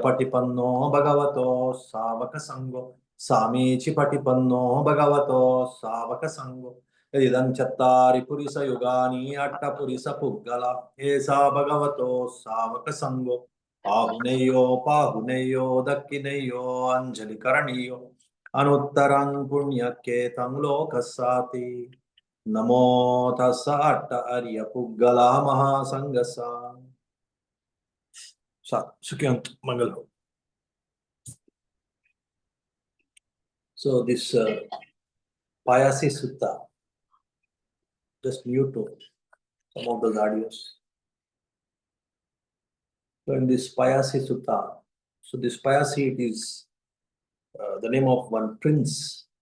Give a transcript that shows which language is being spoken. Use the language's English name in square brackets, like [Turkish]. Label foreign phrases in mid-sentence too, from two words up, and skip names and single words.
[Pali] Patipanno Bhagavato Savaka Sango Samichi Patipanno Bhagavato Savaka Sango Idam Chattari Purisa Yugani Atta Purisa Puggala Esa Bhagavato Savaka Sango Pahuneyo Pahuneyo Dakkineyo Anjali Karaniyo Anuttarang Punyaketam Lokasati Namo tassa atta arya puggala mahasangasa. Sukyant Mangal. [English] So this Pāyāsi Sutta, just mute some of those audios. So in this Pāyāsi Sutta, so this Pāyāsi, it is the name of one prince.